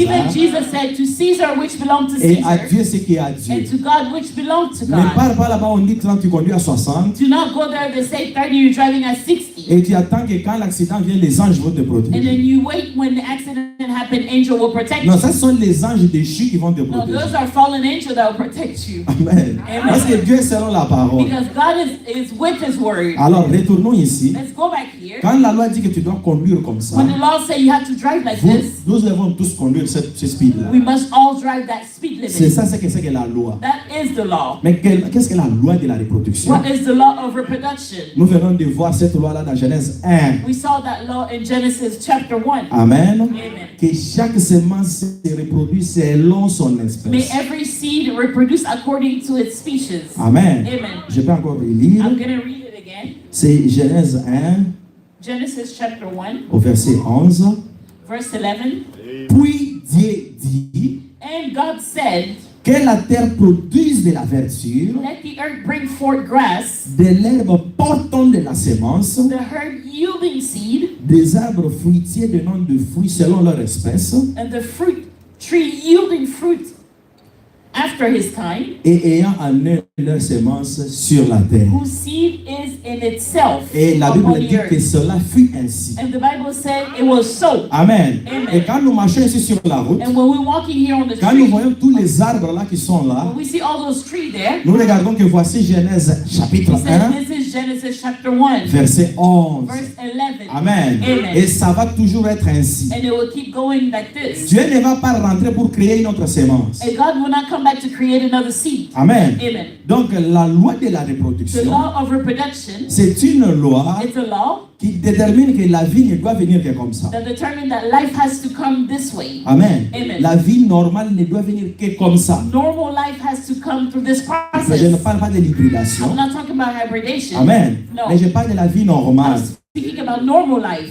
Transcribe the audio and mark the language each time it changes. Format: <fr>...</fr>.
<en>Even Jesus said to Caesar which belonged to</en> <fr>et à</fr> <en>Caesar,</en> <fr>Dieu ce qui est à</fr> <en>and</en> <fr>Dieu.</fr> <en>to God which belonged to</en> <fr>Ne</fr> <en>God.</en> <fr>pars pas là-bas, on dit 30, tu conduis à 60</fr> <en>Do not go there, they say 30, you're driving at 60.</en> <fr>et tu attends que quand l'accident vient, les anges vont te</fr> <en>And</en> <fr>protéger.</fr> <en>then you wait when the accident happens, angel will protect</en> <fr>Non,</fr> <en>you.</en> <fr>ça ce sont les anges déchus qui vont te</fr> <en>No,</en> <fr>protéger.</fr> <en>those are fallen angels that will protect you.</en> <fr>Amen.</fr> <en>Amen.</en> <fr>Parce que Dieu est selon la parole.</fr> <en>Because God is with his word.</en> <fr>Alors, retournons ici.</fr> <en>Let's go back here.</en> <fr>Quand la loi dit que tu dois conduire comme ça,</fr> <en>When the law say you have to drive like this,</en> <fr>nous devons tous conduire ce speed-là.</fr> <en>we must all drive that speed</en> <fr>C'est</fr> <en>limit.</en> <fr>ça, c'est que la loi.</fr> <en>That is the law.</en> <fr>Mais qu'est-ce que la loi de la reproduction?</fr> <en>What is the law of reproduction?</en> <fr>Nous venons de voir cette loi-là dans Genèse 1.</fr> <en>We saw that law in Genesis chapter 1.</en> <fr>Amen.</fr> <en>Amen.</en> <fr>Que chaque semence se reproduit selon son</fr> <en>May</en> <fr>espèce.</fr> <en>every seed reproduce according to its species.</en> <fr>Amen.</fr> <en>Amen.</en> <fr>Je peux encore le lire.</fr> <en>I'm going to read it again.</en> <fr>C'est Genèse 1</fr> <en>Genesis chapter 1,</en> <fr>au verset 11.</fr> <en>verse 11.</en> <fr>Puis Dieu dit,</fr> <en>And God said,</en> <fr>Que la terre produise de la verdure,</fr> <en>Let the earth bring forth grass,</en> <fr>de l'herbe portant de la sémence,</fr> <en>the herb yielding seed,</en> <fr>des arbres fruitiers donnant de fruits selon leur espèce,</fr> <en>and the fruit tree yielding fruit after his kind,</en> <fr>et ayant en eux leur sémence sur la terre.</fr> <en>whose seed is in itself</en> <fr>Et la</fr> <en>upon</en> <fr>Bible</fr> <en>the</en> <fr>dit que</fr> <en>earth.</en> <fr>cela fut ainsi.</fr> <en>And the Bible said it was so.</en> <fr>Amen.</fr> <en>Amen.</en> <fr>Et quand nous marchons ici sur la route,</fr> <en>And when we're walking here on the</en> <fr>quand nous</fr> <en>street,</en> <fr>voyons tous les arbres là qui sont là,</fr> <en>when we see all those trees there,</en> <fr>nous regardons que voici Genèse chapitre</fr> <en>he says</en> <fr>1,</fr> <en>this is Genesis chapter 1,</en> <fr>verset 11.</fr> <en>verse 11.</en> <fr>Amen.</fr> <en>Amen.</en> <fr>Et ça va toujours être ainsi.</fr> <en>And it will keep going like this.</en> <fr>Dieu ne va pas rentrer pour créer une autre sémence.</fr> <en>And God will not come back to create another seed.</en> <fr>Amen.</fr> <en>Amen.</en> <fr>Donc la loi de la</fr> <en>The</en> <fr>reproduction,</fr> <en>law of reproduction,</en> <fr>c'est une loi</fr> <en>it's a law</en> <fr>qui détermine que la vie ne doit venir que comme ça.</fr> <en>that determines that life has to come this way.</en> <fr>Amen.</fr> <en>Amen.</en> <fr>La vie normale ne doit venir que comme ça.</fr> <en>Normal life has to come through this</en> <fr>Mais je ne</fr> <en>process.</en> <fr>parle pas de</fr> <en>I'm</en> <fr>l'hybridation.</fr> <en>not talking about hybridation.</en> <fr>Amen.</fr> <en>No.</en> <fr>Mais je parle de la vie normale.</fr> <en>I'm speaking about normal life.</en>